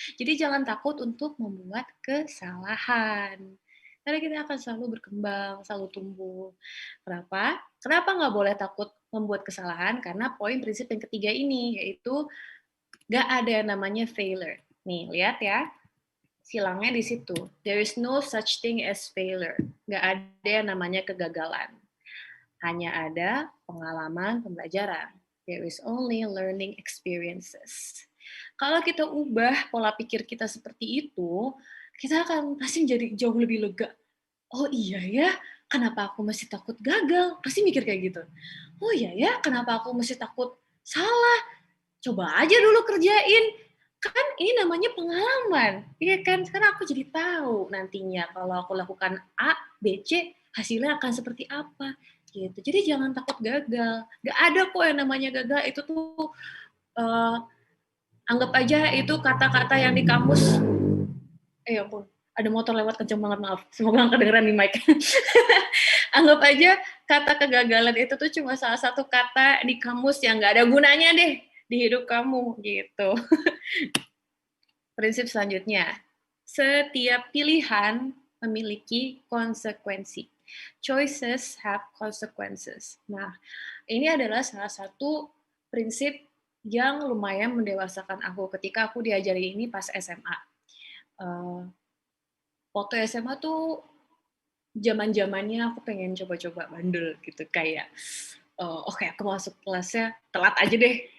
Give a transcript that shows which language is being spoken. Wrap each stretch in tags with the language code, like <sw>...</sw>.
<id>Jadi jangan takut untuk membuat kesalahan. Karena kita akan selalu berkembang, selalu tumbuh. Kenapa? Kenapa nggak boleh takut membuat kesalahan? Karena poin prinsip yang ketiga ini, yaitu nggak ada yang namanya failure. Nih, lihat ya. Silangnya di situ.</id> <en>There is no such thing as failure.</en> <id>Nggak ada yang namanya kegagalan. Hanya ada pengalaman pembelajaran.</id> <en>There is only learning experiences.</en> <id>Kalau kita ubah pola pikir kita seperti itu, kita akan pasti menjadi jauh lebih lega. Oh iya ya, kenapa aku masih takut gagal? Pasti mikir kayak gitu. Oh iya ya, kenapa aku masih takut salah? Coba aja dulu kerjain. Kan ini namanya pengalaman. Iya kan? Sekarang aku jadi tahu nantinya kalau aku lakukan A, B, C, hasilnya akan seperti apa. Gitu. Jadi jangan takut gagal. Gak ada kok yang namanya gagal. Itu tuh anggap aja itu kata-kata yang di kamus. Ya ampun, ada motor lewat kenceng banget, maaf. Semoga nggak kedengeran di mic. Anggap aja kata kegagalan itu tuh cuma salah satu kata di kamus yang nggak ada gunanya deh di hidup kamu gitu. Prinsip selanjutnya, setiap pilihan memiliki konsekuensi.</id> <en>Choices have consequences.</en> <id>Nah, ini adalah salah satu prinsip yang lumayan mendewasakan aku ketika aku diajari ini pas SMA. Waktu SMA tuh zaman-zamannya aku pengen coba-coba bandel gitu, kayak oke, aku masuk kelasnya telat aja deh.</id>